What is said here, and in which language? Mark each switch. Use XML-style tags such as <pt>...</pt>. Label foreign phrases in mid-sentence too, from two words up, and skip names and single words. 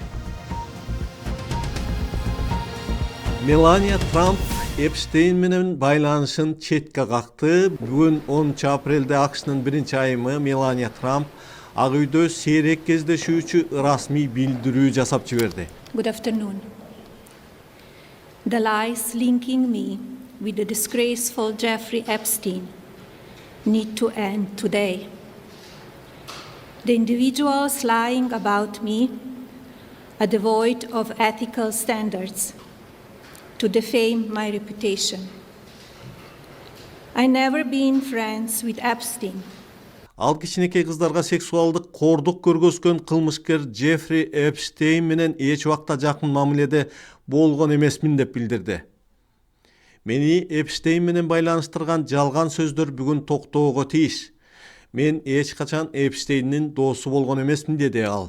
<ky>Мелания Трамп Эпштейн менен байланышын четке какты. Бүгүн 10 апрелде АКШнын биринчи айымы Мелания Трамп Ак үйдө сейрек кездешүүчү расмий билдирүү жасап жиберди.</ky> <en>Good afternoon. The lies linking me with the disgraceful Jeffrey Epstein need to end today. The individuals lying about me are devoid of ethical standards to defame my reputation. I never been friends with Epstein.</en> <ky>Ал кичинекей кыздарга сексуалдык кордук көргөзгөн кылмышкер Джеффри Эпштейн менен эч убакта жакын мамиледе болгон эмесмин деп билдирди. Мени Эпштейн менен байланыштырган жалган сөздөр бүгүн токтоого тийиш. Мен эч качан Эпштейндин досу болгон эмесмин деди ал.</ky>